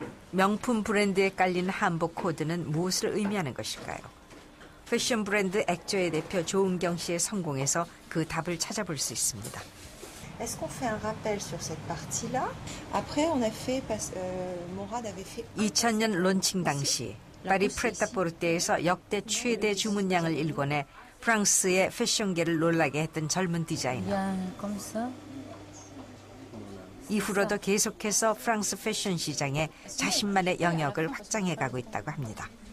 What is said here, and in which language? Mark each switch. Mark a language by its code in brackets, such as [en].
[ko] 명품 브랜드에 깔린 한복 코드는 무엇을 의미하는 것일까요? 패션 브랜드 액조의 대표 조은경 씨의 성공에서 그 답을 찾아볼 수 있습니다. [fr] Est-ce qu'on fait un rappel sur cette partie-là? Après, on a fait, Morad avait fait. [ko] 2000년 론칭 당시 파리 프레타포르테에서 역대 최대 주문량을 일궈내 프랑스의 패션계를 놀라게 했던 젊은 디자이너. 이후로도 계속해서 프랑스 패션 시장에 자신만의 영역을 확장해가고 있다고 합니다.